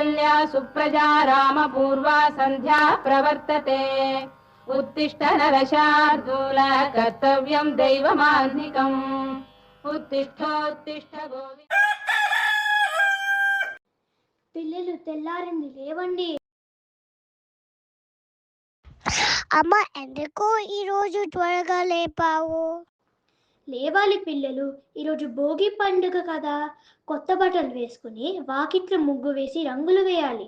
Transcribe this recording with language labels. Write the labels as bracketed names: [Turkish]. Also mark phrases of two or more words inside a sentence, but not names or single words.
[Sanskrit] तया सुप्रजा रामपूर्वा सन्ध्या प्रवर्तते उत्तिष्ठ नरशार्दूल कर्तव्यं दैवमान्निकम् उत्तिष्ठोत्तिष्ठ गोविन्द [Telugu] పిల్లలు తెల్లారింది లేవండి. అమ్మ ఎందుకు ఈరోజు త్వరగా లేపావు? లేవాలి పిల్లలు, ఈరోజు భోగి పండుగ కదా, కొత్త బట్టలు వేసుకుని వాకిట్లో ముగ్గు వేసి రంగులు వేయాలి.